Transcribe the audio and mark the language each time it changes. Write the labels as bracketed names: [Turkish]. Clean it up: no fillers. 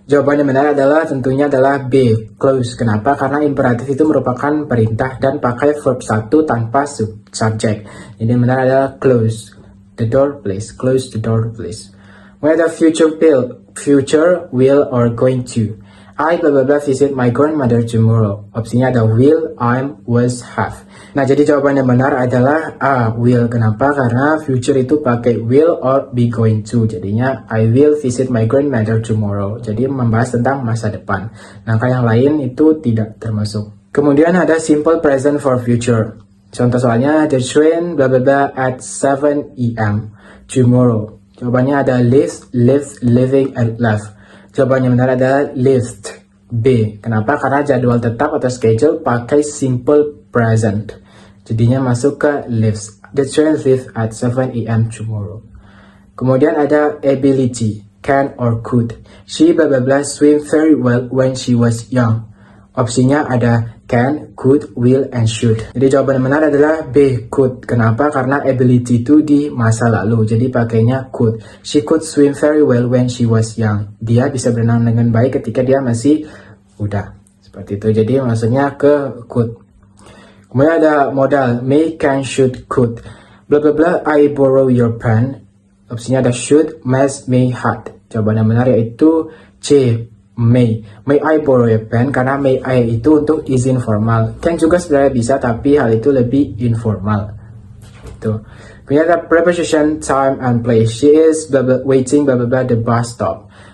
[Indonesian] Jawaban yang benar tentunya adalah B, close. Kenapa? Karena imperatif itu merupakan perintah dan pakai verb 1 tanpa subject. Jadi yang benar adalah [English] close the door please, close the door please. [Indonesian] Kemudian ada future, will, or going to. [English] I blah blah blah visit my grandmother tomorrow. [Indonesian] Opsinya ada will, I'm, was, have. Nah, jadi jawaban yang benar adalah A, will. Kenapa? Karena future itu pakai will or be going to. Jadinya [English] I will visit my grandmother tomorrow. [Indonesian] Jadi membahas tentang masa depan. Nah, yang lain itu tidak termasuk. Kemudian ada [English] simple present for future. [Indonesian] Contoh soalnya [English] the train blah blah blah at 7 AM tomorrow. [Indonesian] Jawabannya ada lived, living, and left. Jawaban yang benar adalah lived, B. Kenapa? Karena jadwal tetap atau schedule pakai simple present. Jadinya masuk ke lives. [English] The train leaves at 7 AM tomorrow. [Indonesian] Kemudian ada [English] ability, can or could. She blah blah blah swim very well when she was young. [Indonesian] Opsinya ada can, could, will, and should. Jadi jawaban yang benar adalah B, could. Kenapa? Karena ability itu di masa lalu. Jadi pakainya could. She could swim very well when she was young. Dia bisa berenang dengan baik ketika dia masih muda. Seperti itu. Jadi maksudnya ke could. Kemudian ada modal, may, can, should, could. [English] Blah blah blah, I borrow your pen. [Indonesian] Opsinya ada [English] should, must, may, had. [Indonesian] Jawaban yang benar yaitu [English] C, may. May I borrow your pen? [Indonesian] Karena may I itu untuk izin formal. Can juga sebenarnya bisa, tapi hal itu lebih informal. Itu. Kemudian ada preposition, time, and place. [English] She is blah blah, waiting blah blah blah the bus stop.